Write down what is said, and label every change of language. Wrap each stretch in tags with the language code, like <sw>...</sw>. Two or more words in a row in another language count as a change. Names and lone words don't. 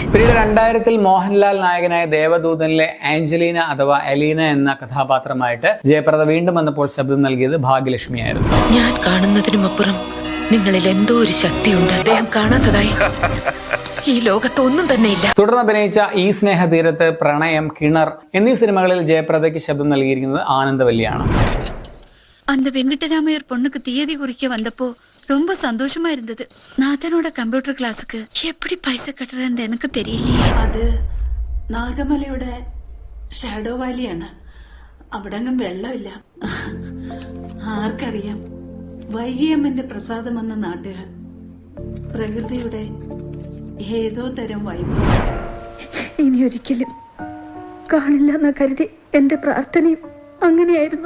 <ml>പിന്നീട് 2000 മോഹൻലാൽ നായകനായ ദേവദൂതനിലെ ആഞ്ചലീന അഥവാ എലീന എന്ന കഥാപാത്രമായിട്ട് ജയപ്രദ വീണ്ടും വന്നപ്പോൾ ശബ്ദം നൽകിയത് ഭാഗ്യലക്ഷ്മിയായിരുന്നു. ഞാൻ കാണുന്നതിനുമപ്പുറം നിങ്ങളിൽ എന്തോ ഒരു ശക്തിയുണ്ട്, അദ്ദേഹം കാണാത്തതായി ഈ ലോകത്ത് ഒന്നും തന്നെ ഇല്ല. തുടർന്ന് അഭിനയിച്ച ഈ സ്നേഹതീരത്ത്, പ്രണയം, കിണർ എന്നീ സിനിമകളിൽ ജയപ്രദയ്ക്ക് ശബ്ദം നൽകിയിരിക്കുന്നത് ആനന്ദവല്ലിയാണ്.</ml> <ta>அந்த வெங்கடராமையர் பொண்ணுக்கு தேதி குறிக்க வந்தப்போ ரொம்ப சந்தோஷமா இருந்தது. நாதனோட கம்ப்யூட்டர் கிளாஸுக்கு எப்படி பைசா கட்டுறேன்னு எனக்கு தெரியலையே.</ta> <ml>അത് നാഗമലയുടെ ഷാഡോ വാലിയാണ്. അവിടെങ്ങും വെള്ളമില്ല. ആർക്കറിയാം, വൈകിയമ്മന്റെ പ്രസാദം എന്ന നാട്ടുകാർ പ്രകൃതിയുടെ ഏതോ തരം വൈഭവം ഇനി ഒരിക്കലും കാണില്ല എന്ന് കരുതി എന്റെ പ്രാർത്ഥനയും അങ്ങനെയായിരുന്നു.</ml>